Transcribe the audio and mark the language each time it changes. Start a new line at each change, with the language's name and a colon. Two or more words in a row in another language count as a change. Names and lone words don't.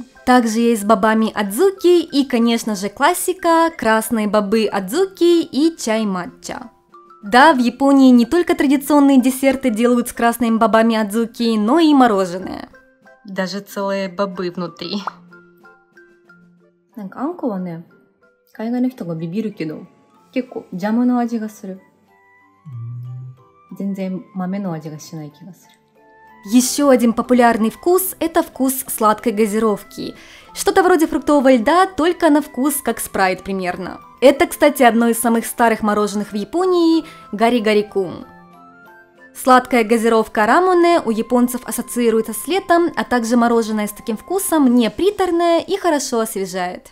Russian: Также есть бобами адзуки и, конечно же, классика – красные бобы адзуки и чай матча. Да, в Японии не только традиционные десерты делают с красными бобами адзуки, но и мороженое. Даже целые бобы внутри.
Japanese: なんかあんこはね、海外の人がビビるけど、結構ジャムの味がする。全然豆の味がしない気がする。
Russian: Еще один популярный вкус – это вкус сладкой газировки. Что-то вроде фруктового льда, только на вкус как спрайт примерно. Это, кстати, одно из самых старых мороженых в Японии – гари-гари-кун. Сладкая газировка рамуне у японцев ассоциируется с летом, а также мороженое с таким вкусом не приторное и хорошо освежает.